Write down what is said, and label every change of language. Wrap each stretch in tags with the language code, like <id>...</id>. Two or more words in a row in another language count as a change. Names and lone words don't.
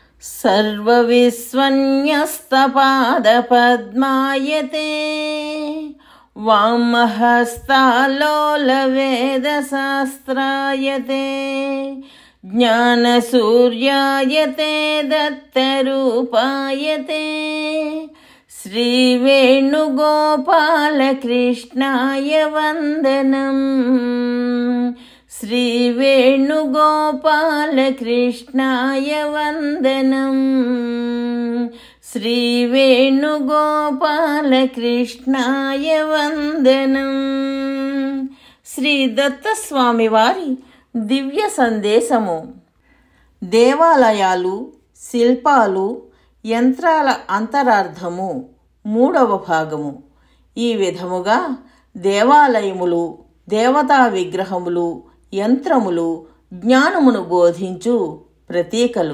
<sa>सर्वविस्वन्यस्तपादपद्मायते वामहस्तालोलवेदशास्त्रायते ज्ञानसूर्यायते दत्तरूपायते श्रीवेणुगोपालकृष्णाय वन्दनम्। श्रीवेणुगोपालकृष्णाय वन्दनम्। श्रीवेणुगोपालकृष्णाय वन्दनम्।</sa> <te>శ్రీ దత్తస్వామి వారి దివ్య సందేశము. దేవాలయాలు, శిల్పాలు, యంత్రాల అంతరార్థము 3వ భాగము. ఈ విధముగా దేవాలయములు, దేవతా విగ్రహములు, యంత్రములు జ్ఞానమును బోధించు ప్రతీకలు.</te>